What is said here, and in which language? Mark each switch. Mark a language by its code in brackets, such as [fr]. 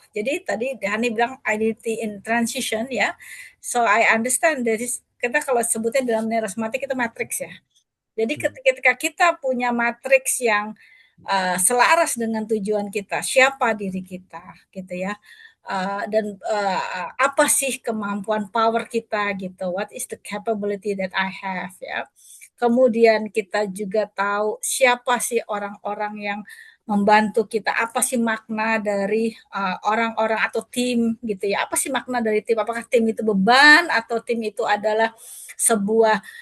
[id] Jadi tadi Hani bilang [en] identity in transition [id] ya. [en] So I understand that is [id] kita kalau sebutnya dalam neurosematik itu matrix ya. Jadi ketika kita punya matriks yang selaras dengan tujuan kita, siapa diri kita gitu ya. Dan apa sih kemampuan power kita gitu. [en] What is the capability that I have ya. [id] Kemudian kita juga tahu siapa sih orang-orang yang membantu kita, apa sih makna dari orang-orang atau tim gitu ya, apa sih makna dari tim, apakah tim itu beban atau tim itu adalah sebuah